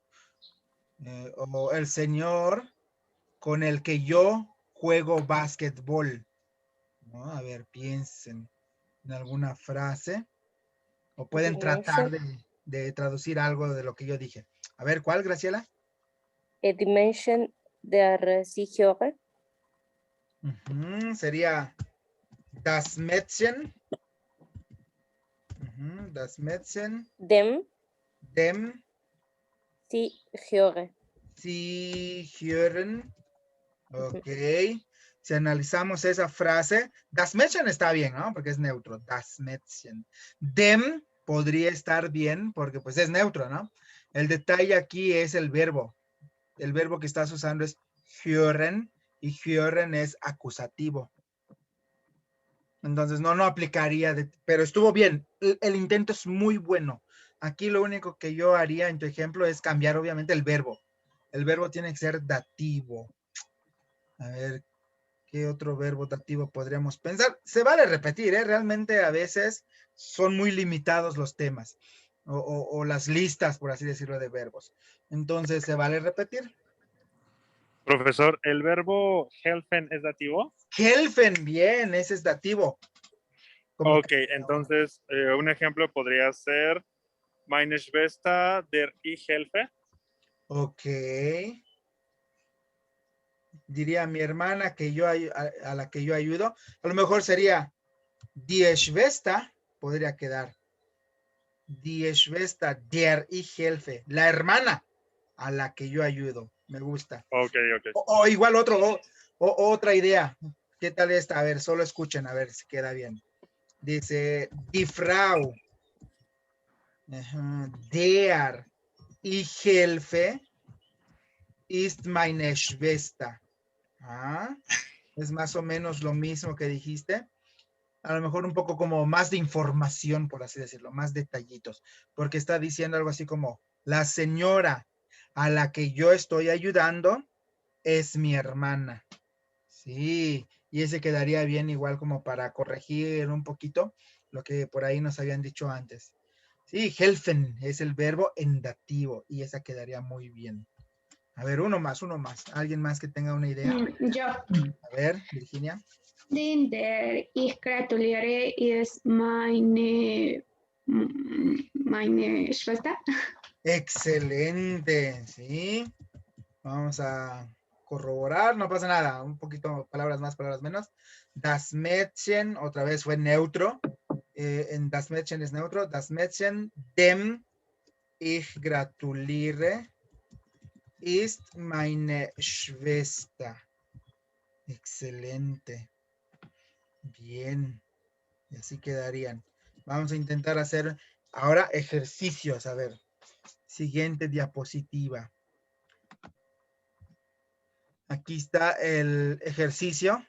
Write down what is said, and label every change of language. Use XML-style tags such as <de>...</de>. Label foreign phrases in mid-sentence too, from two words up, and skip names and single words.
<es>O el Señor con el que yo juego básquetbol, ¿no? A ver, piensen en alguna frase o pueden tratar de traducir algo de lo que yo dije. A ver, ¿cuál, Graciela?</es> <de>Die Menschen der sie hören.</de> <es>Sería</es> <de>das Mädchen. Das Mädchen. Dem Dem. sie hören. Sie hören.</de> <es>Ok. Si analizamos esa frase,</es> <de>das Mädchen</de> <es>está bien, ¿no? Porque es neutro.</es> <de>Das Mädchen.</de> <es>Dem podría estar bien porque pues es neutro, ¿no? El detalle aquí es el verbo. El verbo que estás usando es hören y hören es acusativo. Entonces no aplicaría, pero estuvo bien. El intento es muy bueno. Aquí lo único que yo haría en tu ejemplo es cambiar obviamente el verbo. El verbo tiene que ser dativo. A ver, ¿qué otro verbo dativo podríamos pensar? Se vale repetir, ¿eh? Realmente a veces son muy limitados los temas o las listas, por así decirlo, de verbos. Entonces, ¿se vale repetir? Profesor, ¿el verbo helfen es dativo? Helfen, bien, ese es dativo. Ok, entonces un ejemplo podría ser</es> <de>Meine Schwester der ich helfe.</de> <es>Ok. Diría mi hermana que yo a la que yo ayudo. A lo mejor sería</es> <de>die Schwester,</de> <es>podría quedar.</es> <de>Die Schwester der ich helfe.</de> <es>La hermana a la que yo ayudo. Me gusta. Ok. O igual otra idea. ¿Qué tal esta? A ver, solo escuchen a ver si queda bien. Dice,</es> <de>die Frau der ich helfe ist meine Schwester.</de> <es>Es más o menos lo mismo que dijiste. A lo mejor un poco como más de información, por así decirlo, más detallitos, porque está diciendo algo así como, la señora a la que yo estoy ayudando es mi hermana. Sí, y ese quedaría bien igual como para corregir un poquito lo que por ahí nos habían dicho antes. Sí, helfen es el verbo en dativo y esa quedaría muy bien. A ver, uno más. ¿Alguien más que tenga una idea? Yo. A ver, Virginia.</es> <de>Der ich gratuliere ist meine Schwester.</de> <es>Excelente, sí. Vamos a corroborar, no pasa nada. Un poquito, palabras más, palabras menos.</es> <de>Das Mädchen,</de> <es>otra vez fue neutro.</es> <de>En das Mädchen</de> <es>es neutro.</es> <de>Das Mädchen, dem ich gratuliere, ist meine Schwester.</de> <es>Excelente. Bien. Y así quedarían. Vamos a intentar hacer ahora ejercicios. A ver. Siguiente diapositiva. Aquí está el ejercicio.</es>